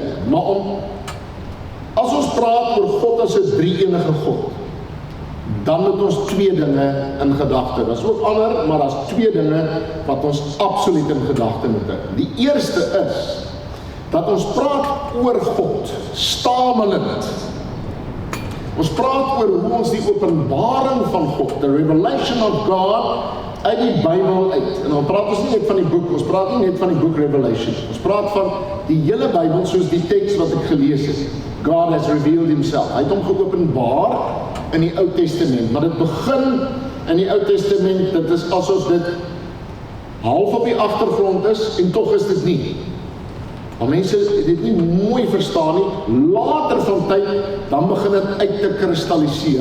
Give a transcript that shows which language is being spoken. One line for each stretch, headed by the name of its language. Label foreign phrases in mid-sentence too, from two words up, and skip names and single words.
Afrikaans: Maar as ons praat oor God as 'n drie-enige God, dan moet ons 2 dinge in gedagte. Daar is ook ander, maar daar is 2 dinge wat ons absoluut in gedagte moet hê. Die eerste is, dat ons praat oor God, stamelend. Ons praat oor hoe ons die openbaring van God,
English: the revelation of God,
Afrikaans: uit die Bybel uit. En dan praat ons nie net van die boek, ons praat nie net van die boek Revelation. Ons praat van die hele Bybel, soos die teks wat ek gelees het.
English: God has revealed himself.
Afrikaans: Hy het hom geopenbaar in die Ou Testament. Maar dit begin in die Ou Testament, dit is asof dit half op die agtergrond is, en tog is dit nie. Maar mense dit nie mooi verstaan nie, later van tyd, dan begin dit uit te kristalliseer.